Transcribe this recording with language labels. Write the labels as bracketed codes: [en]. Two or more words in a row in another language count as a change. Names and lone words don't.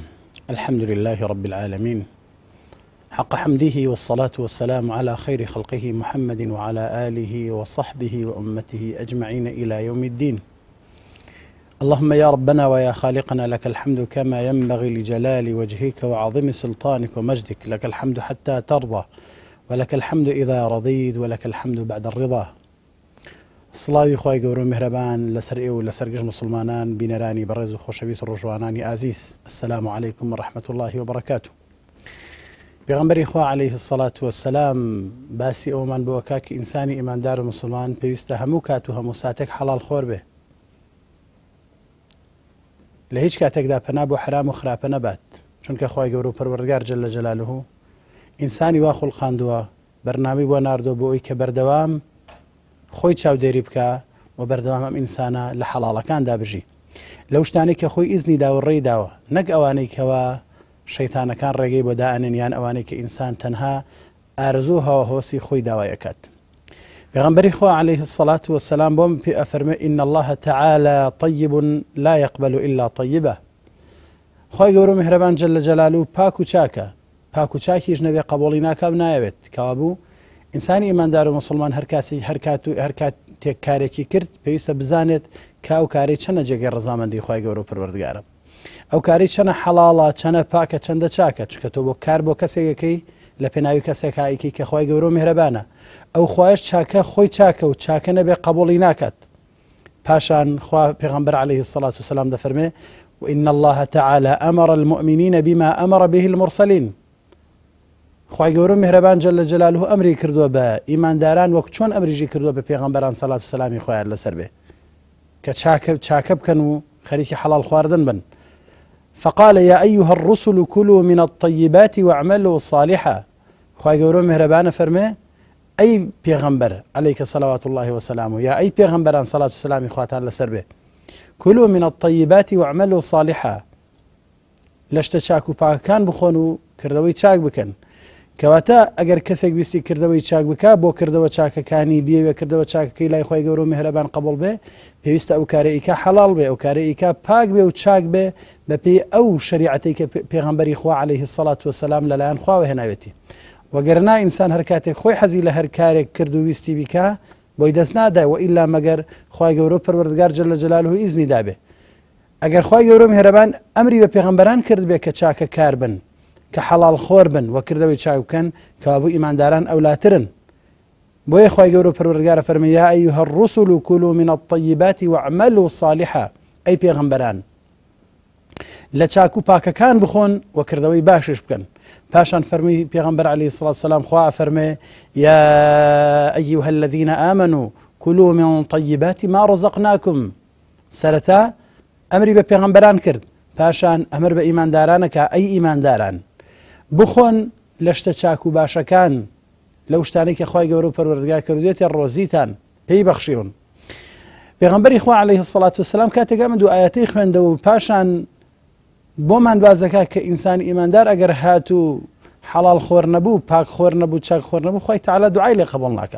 [ar] الحمد لله رب العالمين حق حمده، والصلاة والسلام على خير خلقه محمد وعلى آله وصحبه وأمته أجمعين إلى يوم الدين. اللهم يا ربنا ويا خالقنا، لك الحمد كما ينبغي لجلال وجهك وعظيم سلطانك ومجدك. لك الحمد حتى ترضى، ولك الحمد إذا رضيت، ولك الحمد بعد الرضا. [ckb] سڵاوی خوای گەورە و میهرەبان لەسەر ئێوە و لەسەر گشت مسلمانان بینەرانی بەڕێز و خۆشەویست و ڕۆژوانانی ئازیز. [ar] السلام عليكم ورحمة الله وبركاته. [ckb] پێغەمبەری خوا [ar] عليه الصلاة والسلام [ckb] باسی ئەومان بۆ کە ئینسانی ئیماندار و مسلمان پێویستە هەموو کات و هەموو ساتێک حەڵال خۆر بێ، لە هیچ کاتێکدا پەنا بۆ حرام و خراپە نەبات، چونکە خوای گەورە و پەروەردگار [ar] جەلە جەلالوه [ckb] ئینسانی وا خوڵقاندووە، بەرنامەی بۆ ناردۆ بۆ ئەوەی کە بەردەوام خۆی چاودێری بکە و بەردەوام ئەم ئینسانە لە حەڵاڵەکاندا بژی، لەو شتانەی کە خۆی ئیزنی داوە ڕێی داوە، نەک ئەوانەی کەوا شەیتانەکان ڕێگەی بۆ دائەنێن یان ئەوانەی کە ئینسان تەنها ئارزوو هەوەهۆسی خۆی داوایەکات. پێغەمبەری خوا [ar] عليه الصلاة والسلام [ckb] بۆم پێ ئەفەرمێ [ar] إن الله تعالى طيب لا يقبل إلا طيبة. [ckb] خوای گەورە و میهرەبان [ar] جەلە جەلالوه [ckb] پاک و چاکە، پاک و چاکیش نەبێ قبوڵی ناکا نایەوێت. کەوا بوو ئینسانی ئیماندار و مسلمان هەر کاتێک کارێکی کرد پێویستە بزانێت کە ئەو کارەی چەنە جێگەی ڕەزامەندی خوای گەورە و پەروەردگارە، ئەو کارەی چەنە حەڵاڵە، چەنە پاکە، چەندە چاکە، چونکە تۆ بۆ کار بۆ کەسێکەکەی لە پێناوی کەسێک ئایکی کە خوای گەورە و میهرەبانە، ئەو خوایش چاکە خۆی چاکە و چاکە نەبێ قبوڵی ناکات. پاشان خوا پێغەمبەر [ar] عليه الصلاة والسلام [ckb] دەفەرمێ [ar] وإن الله تعالى أمر المؤمنين بما أمر به المرسلين. [ckb] خوای گەورە و میهرەبان [ar] جەلە جەلالوه [ckb] ئەمری کردووە بە ئیمانداران وەک چۆن ئەمریژی کردووە بە پێغەمبەران سەڵات و سەلامی خۆیان لەسەر بێ کە چاکە بکەن و خەریکی حەڵال خواردن بن. [ar] فقال يا أيها الرسل كلوا من الطيبات واعملوا صالحا. [ckb] خوای گەورە و میهرەبانە فەرمێ ئەی پێغەمبەر [ar] عليك صلوات الله وسلامه، [ckb] یا ئەی پێغەمبەران سەڵات و سەلامی خواتان لەسەر بێ، [ar] كلوا من الطيبات واعملوا صالحا، [ckb] لە شتە چاک و پاکەکان بخۆن و کردەوەی چاک بکەن. کەواتە ئەگەر کەسێک ویستی کردەوەی چاک بکە بۆ کردەوە چاکەکانی بیەوێ کردەوە چاکەکەی لای خوای گەورە و میهرەبان قبول بێ، پێویستە ئەو کارە ئیکا حەڵاڵ بێ، ئەو کارە ئیکا پاک بێ و چاک بێ بەپێی ئەو شریعەتەی کە پێغەمبەری خوا [ar] عليه الصلاة والسلام [ckb] لەلایەن خواوە هێناوێتی. وەگەرنا ئینسان هەر کاتێک خۆی حەزی لە هەر کارێک کرد و ویستی بیکە بۆی دەست نادا، و ئیلا مەگەر خوای گەورە و پەروەردگار [ar] جەلە جەلالوه [ckb] ئیزنی دابێ. ئەگەر خوای گەورە و میهرەبان ئەمری بە پێغەمبەران کرد بێ کە چاکە کار بن، کە حەڵال خۆر بن و کردەوەی چاک بکەن، کەوا بوو ئیمانداران ئەولاترن. بۆیە خوای گەورە و پەروەردگارە فەرمێ [ar] یا أيها الرسل كلوا من الطيبات واعملوا صالحا. [ckb] ئەی پێغەمبەران لە چاک و پاکەکان بخۆن و کردەوەی باشش بکەن. پاشان فەرمی پێغەمبەر [ar] عليه الصلاة والسلام [ckb] خوا فەرمێ [ar] يا أيها الذين آمنوا كلوا من طيبات ما رزقناكم. [ckb] سەرەتا ئەمری بە پێغەمبەران کرد، پاشان ئەمر بە ئیماندارانەکە ئەی ئیمانداران بخۆن لە شتە چاک و باشەکان، لەو شتانەی کە خوای گەورە و پەروەردگار کردوێتە ڕۆزیتان پێی بەخشیون. پێغەمبەری خوا [ar] عليه الصلاة والسلام [ckb] کاتێک ئەمە دوو ئاەتەی خوێندەوە و پاشان بۆمان بازەکە کە ئینسان ئیماندار ئەگەر هاتوو حەڵال خۆر نەبوو، پاک خۆر نەبوو، چاک خۆر نەبوو، خوای تەعالا دوعای لێ قبوڵ ناکات.